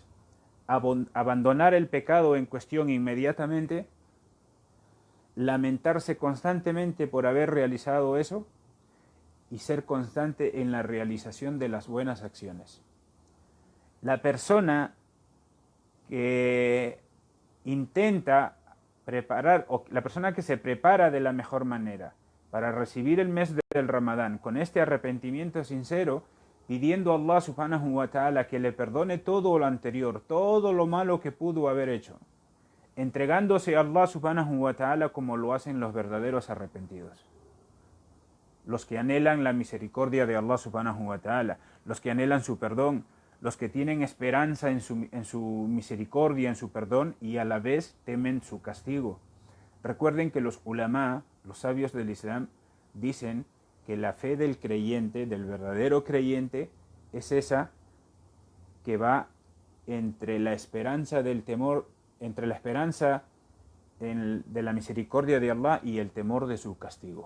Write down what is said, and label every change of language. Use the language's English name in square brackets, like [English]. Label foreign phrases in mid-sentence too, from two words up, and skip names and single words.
[Spanish] Abandonar el pecado en cuestión inmediatamente, lamentarse constantemente por haber realizado eso y ser constante en la realización de las buenas acciones. La persona que intenta preparar, o la persona que se prepara de la mejor manera para recibir el mes del Ramadán con este arrepentimiento sincero, pidiendo a [Arabic] الله سبحانه وتعالى [Spanish] que le perdone todo lo anterior, todo lo malo que pudo haber hecho, entregándose a [Arabic] الله سبحانه وتعالى [Spanish] como lo hacen los verdaderos arrepentidos. Los que anhelan la misericordia de [Arabic] الله سبحانه وتعالى, [Spanish] los que anhelan su perdón, los que tienen esperanza en su misericordia, en su perdón, y a la vez temen su castigo. Recuerden que los ulama, los sabios del Islam, dicen que la fe del creyente, del verdadero creyente, es esa que va entre la esperanza del temor, entre la esperanza de la misericordia de Allah y el temor de su castigo.